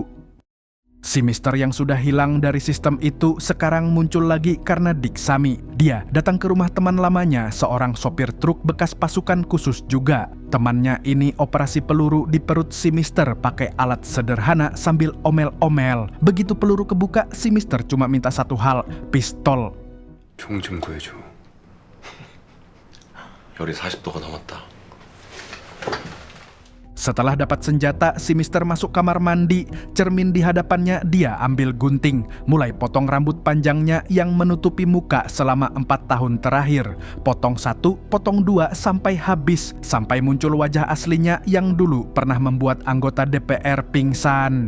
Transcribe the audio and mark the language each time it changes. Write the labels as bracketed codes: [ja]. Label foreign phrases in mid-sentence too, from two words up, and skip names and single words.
[id] Si Mister yang sudah hilang dari sistem itu sekarang muncul lagi karena Dik Sami. Dia datang ke rumah teman lamanya, seorang sopir truk bekas pasukan khusus juga. Temannya ini operasi peluru di perut si Mister pakai alat sederhana sambil omel-omel. Begitu peluru kebuka, si Mister cuma minta satu hal, pistol. [ko] 총 좀 구해줘. 열이 40도가 넘었다. [id] Setelah dapat senjata, si Mister masuk kamar mandi. Cermin di hadapannya, dia ambil gunting. Mulai potong rambut panjangnya yang menutupi muka selama 4 tahun terakhir. Potong 1, potong 2, sampai habis. Sampai muncul wajah aslinya yang dulu pernah membuat anggota DPR pingsan.